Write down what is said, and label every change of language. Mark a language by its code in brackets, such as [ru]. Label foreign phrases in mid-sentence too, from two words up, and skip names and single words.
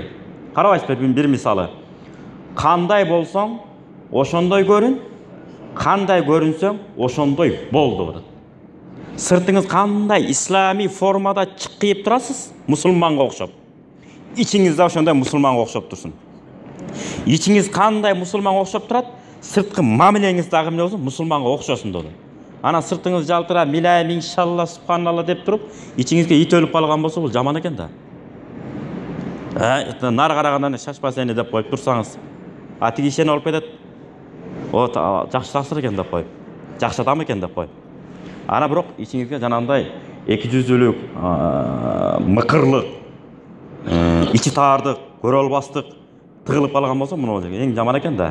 [ky] Карабайсызбы, бир мисалы. Кандай болсоң, ошондой көрүн, кандай көрүнсөң, ошондой бол деп атат. Сыртыңыз кандай ислами формада чыккыйып турасыз, мусулманга окшоп. Ичиңизде ошондой мусулманга окшоп турсун. Ичиңиз кандай мусулманга окшоп турат, сырткы мамилеңиз дагы эмне болсун, мусулманга окшосун dedi. Ана сыртыңыз жалтыра, милайым иншалла, субханалла деп туруп, ичиңизге ит өлүп калган болсо, бул жаман экен да. Нары карагандан шашпа сени деп коюп турсаңыз, тиги ишени алып кетет. Жакшы тасыр экен деп коюп, жакшы адам экен деп коюп. Ана бирок ичиңизге жанагындай 200-лүк, мыкырлык, ичи таардык, көрө албастык тыгылып калган болсо, муну эң жаман экен да.